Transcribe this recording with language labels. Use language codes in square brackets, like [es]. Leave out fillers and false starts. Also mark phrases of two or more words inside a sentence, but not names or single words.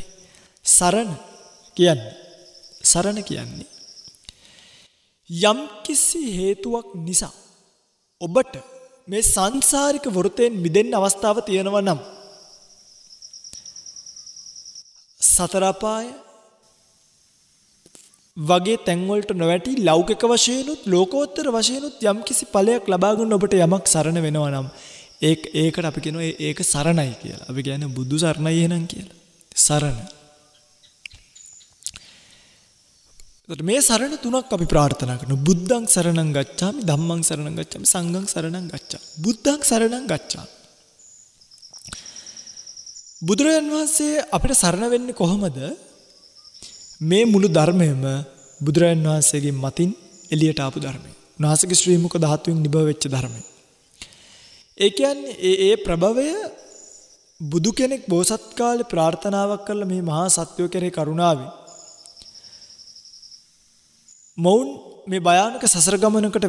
[si] සරණ කියන්නේ යම් කිසි හේතුවක් නිසා ඔබට මේ සංසාරික වෘතයෙන් මිදෙන්න අවස්ථාව තියෙනවා නම් සතර අපාය වගේ තැන්වලට නොවැටි ලෞකික වශයෙන්ුත් ලෝකෝත්තර වශයෙන්ුත් යම් කිසි ඵලයක් ලබා ගන්න ඔබට යමක් සරණ වෙනවා නම් ඒකට අපි කියනවා ඒක සරණයි කියලා. අපි කියන්නේ බුදු සරණයි එහෙනම් කියලා. සරණ. මේ සරණ තුනක් අපි ප්‍රාර්ථනා කරනවා. [pi] බුද්ධං සරණං ගච්ඡාමි, ධම්මං සරණං ගච්ඡාමි, සංඝං සරණං ගච්ඡාමි. බුද්ධං සරණං ගච්ඡාමි. [si] බුදුරජාණන් වහන්සේ අපිට සරණ වෙන්නේ කොහොමද? මේ මුළු ධර්මයම බුදුරජාණන් වහන්සේගේ මතින් එළියට ආපු ධර්මය. උන්වහන්සේගේ ශ්‍රී මුඛ ධාතුවෙන් නිබව වෙච්ච ධර්මය. ඒ කියන්නේ ඒ ප්‍රභවය බුදු කෙනෙක් බෝසත් කාලේ ප්‍රාර්ථනාවක් කරලා මේ මහා සත්වය කෙරේ කරුණාවෙන් මොවුන් මේ භයානක සසර